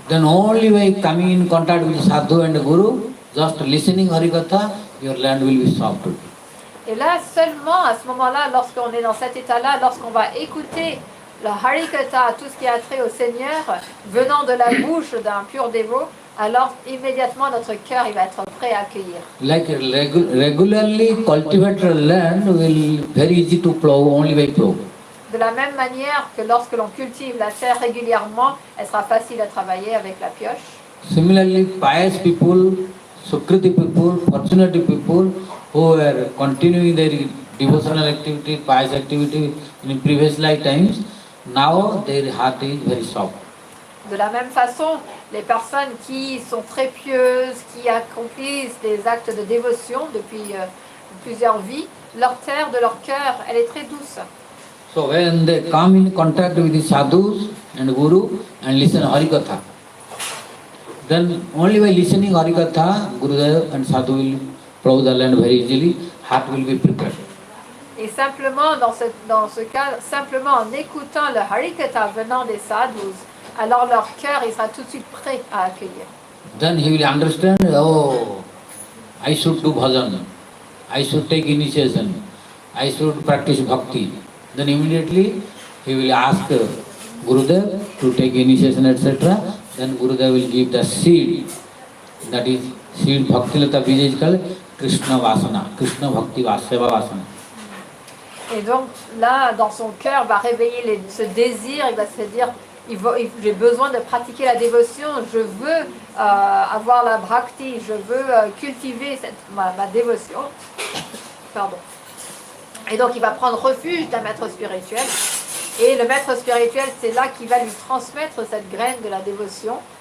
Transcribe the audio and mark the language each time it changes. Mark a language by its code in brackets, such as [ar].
[en] Then only by coming in contact with Sadhu and Guru, just listening Harikatha, your land will be soft. [fr] Et là, seulement à ce moment-là, lorsqu'on est dans cet état-là, lorsqu'on va écouter le Harikatha, tout ce qui a trait au Seigneur, venant de la bouche d'un pur dévot, alors immédiatement notre cœur il va être prêt à accueillir. [en] Like regularly cultivated land will very easy to plow only by plow. [fr] De la même manière que lorsque l'on cultive la terre régulièrement, elle sera facile à travailler avec la pioche. [en] Similarly, pious people, Sukriti people, fortunate people who are continuing their devotional activity, pious activity in previous lifetimes, now their heart is very soft. [fr] De la même façon, les personnes qui sont très pieuses, qui accomplissent des actes de dévotion depuis plusieurs vies, leur terre de leur cœur, elle est très douce. [en] So when they come in contact with the sadhus and Guru and listen Harikatha, then only by listening Harikatha, Gurudev and Sadhu will plow the land very easily, heart will be prepared. [fr] Et simplement, dans ce cas, simplement en écoutant le Harikatha venant des sadhus, alors leur cœur il sera tout de suite prêt à accueillir. [en] Then he will understand, oh, I should do bhajan, I should take initiation, I should practice bhakti. Then immediately he will ask Gurudev to take initiation, etc. Then Gurudev will give the seed, that is seed Bhaktilata Bija is called Krishna Vasana, Krishna Bhakti Seva Vasana. [fr] Et donc là, dans son cœur, va réveiller ce désir, il va se dire, j'ai besoin de pratiquer la dévotion, je veux avoir la bhakti, je veux cultiver ma dévotion. Pardon. Et donc il va prendre refuge d'un maître spirituel. Et le maître spirituel, c'est là qu'il va lui transmettre cette graine de la dévotion.